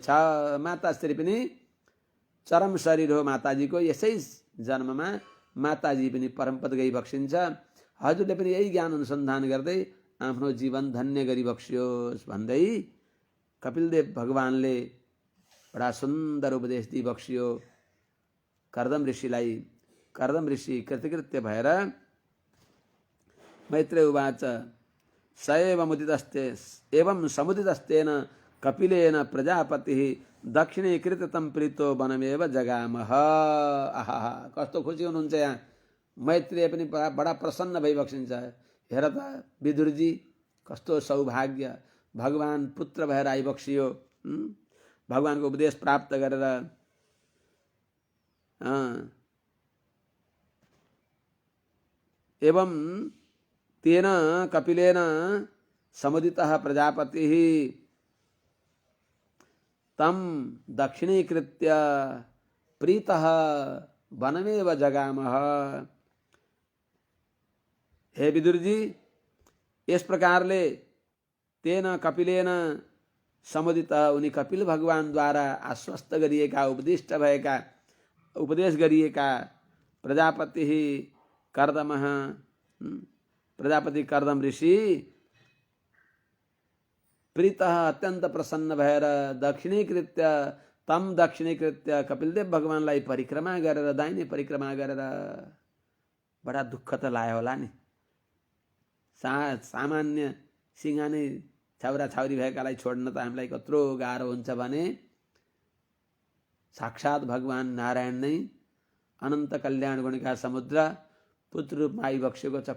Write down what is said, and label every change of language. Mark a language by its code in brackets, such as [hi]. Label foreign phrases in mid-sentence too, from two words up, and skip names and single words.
[ne] माताश्री पनि चरम शरीर हो माताजीको, यसै जन्ममा माताजी पनि परमपद गइबक्सिन्छ। हजुरले पनि यही ज्ञान अनुसन्धान गर्दै आफ्नो जीवन धन्य गरिबक्सियोस् भन्दै कपिलदेव भगवानले बडा सुन्दर उपदेश दिइबक्सियो कर्दम ऋषिलाई। कर्दम ऋषि कृतकृत्य भएर [sa] मैत्रेय उवाच, स एवं समुदितस्तेन कपिलेन प्रजापतिः दक्षिणीकृत तं प्रीतो वनमेव जगामः। [ne] आहा, कस्तो खुसी हुनुहुन्छ यहाँ। मैत्रेय पनि बडा प्रसन्न भइबक्सिन्छ। हेर त विदुरजी, कस्तो सौभाग्य, भगवान पुत्र भएर आइबक्सियो, भगवानको उपदेश प्राप्त गरेर। [sa] एवं तेन कपिलेन समुदितः प्रजापतिः तं दक्षिणीकृत्य प्रीतः वनमेव जगामः। [ne] हे विदुर जी, यस प्रकारले [sa] तेन कपिलेन समुदित [ne] उनी कपिल भगवानद्वारा आश्वस्त गरिएका उपदेश गरिएका प्रजापति कर्दमः प्रजापति कर्दम ऋषि प्रीतः अत्यंत प्रसन्न भएर दक्षिणीकृत्य कपिलदेव भगवानलाई परिक्रमा गरेर दाहिने परिक्रमा गरेर बडा दुःख त लाग्यो होला नि। सामान्य सिंहाने छाउरा छाउरी भएकालाई छोड्न त हामीलाई कत्रो गाह्रो हुन्छ भने साक्षात भगवान नारायण नै अनन्त कल्याण गुणका समुद्र पुत्र रूपमा आइबक्सेको छ।